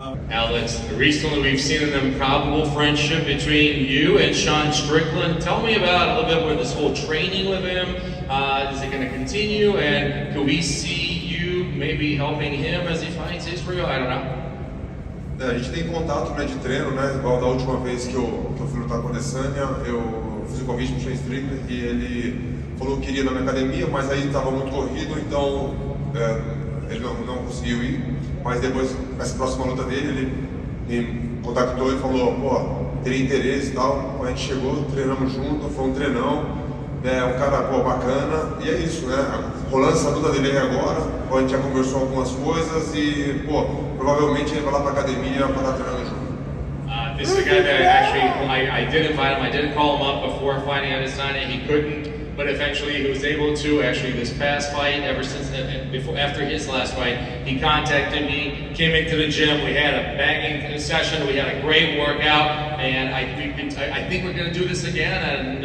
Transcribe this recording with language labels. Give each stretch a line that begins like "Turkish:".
English: Alex, recently we've seen an improbable friendship between you and Sean Strickland. Tell me about a little bit with this whole training with him. Is it going to continue? And could we see you maybe helping him as he finds Israel? I don't know.
Portuguese: A gente tem contato, né, de treino, né? Igual da última vez que eu fui lutar com a Adesanya, eu fiz o convite pro Shane Strickler e ele falou que queria ir na minha academia, mas aí estava muito corrido, então ele não conseguiu ir. Mas depois, nessa próxima luta dele, ele me contactou e falou, pô, teria interesse e tal. A gente chegou, treinamos junto, foi um treinão. É um cara, pô, bacana, e é isso, né? Rolando essa luta dele aí agora, a gente já conversou algumas coisas e, pô, provavelmente ele vai lá pra academia para estar treinando junto.
English: This is a guy that I did invite him. I did call him up before fighting Adesanya. He couldn't, but eventually he was able to. Actually, this past fight, ever since after his last fight, he contacted me, came into the gym. We had a banging session. We had a great workout, and I think we're going to do this again.